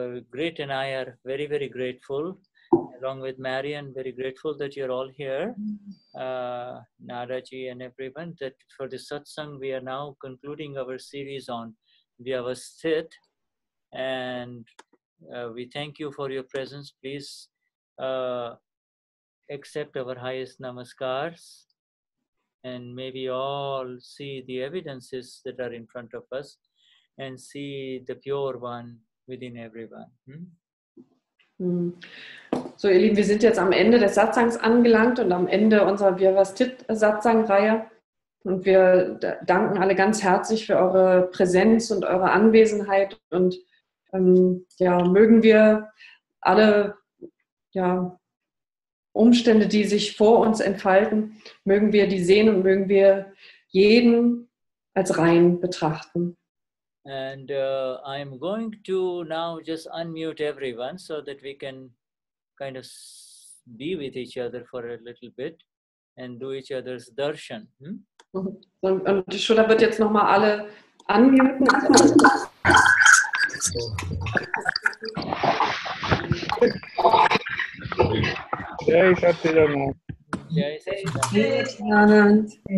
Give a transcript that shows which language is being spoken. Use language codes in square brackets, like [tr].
[en] Great and I are very, very grateful, along with Marian, very grateful that you're all here, Naraji and everyone, that for the satsang we are now concluding our series on Vyavasthit, and we thank you for your presence. Please accept our highest namaskars, and maybe all see the evidences that are in front of us and see the pure one within everyone. [de] So, ihr Lieben, wir sind jetzt am Ende des Satsangs angelangt und am Ende unserer Vyavasthit-Satsang-Reihe. Und wir danken alle ganz herzlich für eure Präsenz und eure Anwesenheit. Und mögen wir alle Umstände, die sich vor uns entfalten, mögen wir die sehen und mögen wir jeden als rein betrachten. [en] And I'm going to now just unmute everyone so that we can kind of be with each other for a little bit and do each other's darshan. [de] Und Shuddha wird jetzt nochmal alle unmuten. [sa] Jai Satchidanand. Jai Satchidanand.